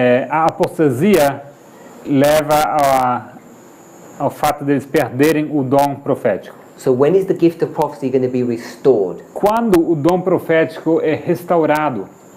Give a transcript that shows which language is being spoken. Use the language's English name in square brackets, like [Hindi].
[Portuguese] A apostasia leva ao fato deles perderem o dom profético. [English] So when is the gift of prophecy going to be restored? [Portuguese] Quando o dom profético é restaurado?